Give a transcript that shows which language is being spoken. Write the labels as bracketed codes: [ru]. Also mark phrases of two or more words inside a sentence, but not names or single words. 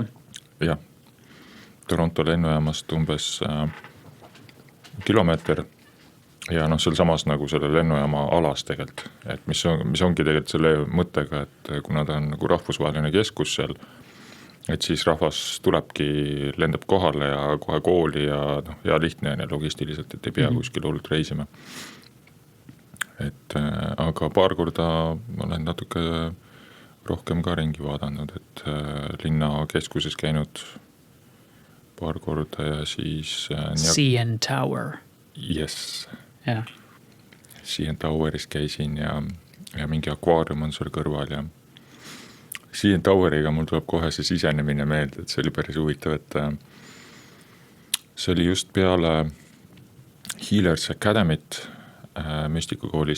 [et] Jah, Toronto lennujaamast umbes kilomeeter ja seal samas nagu selle lennujaama alas tegelikult, et mis ongi tegelikult selle mõttega, et kuna ta on nagu rahvusvaheline keskus seal, et siis rahvas tulebki, lendab kohale ja kohe kooli ja lihtne on ja logistiliselt, et ei pea kuskil hullult reisima. Et aga paar korda olen natuke rohkem ka ringi vaadanud, et linna keskuses käinud paar korda ja siis CN Tower. [en] Yes. Yeah. [et] CN Toweris käisin ja mingi akvaarium on seal kõrval ja CN Toweriga mul tuleb kohe see sisenemine meelde, et see oli päris huvitav, et see oli just peale Healers Academy't müstikakoolis.